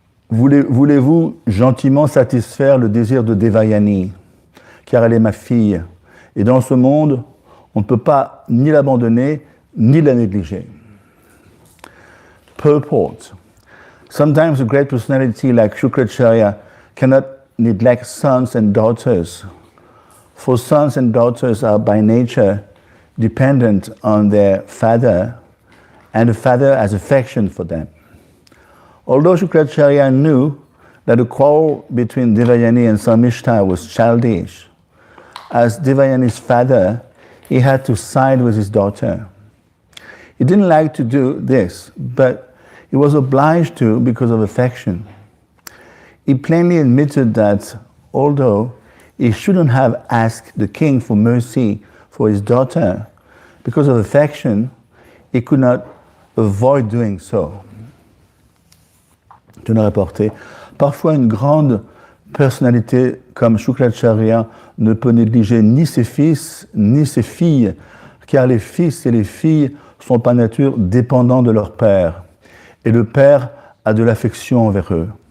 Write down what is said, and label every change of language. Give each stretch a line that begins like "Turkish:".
French: voulez-vous gentiment satisfaire le désir de Devayani, car elle est ma fille, et dans ce monde, on ne peut pas ni l'abandonner, ni la négliger."
English: Purport. Sometimes a great personality like Shukracharya cannot neglect sons and daughters, for sons and daughters are by nature dependent on their father, and the father has affection for them. Although Shukracharya knew that the quarrel between Devayani and Samishta was childish, as Devayani's father, he had to side with his daughter. He didn't like to do this, but he was obliged to because of affection. He plainly admitted that although he shouldn't have asked the king for mercy for his daughter, because of affection, he could not avoid doing so.
French: Je ne rapporté. Parfois, une grande personnalité comme Shukracharya ne peut négliger ni ses fils ni ses filles, car les fils et les filles sont par nature dépendants de leur père, et le père a de l'affection envers eux.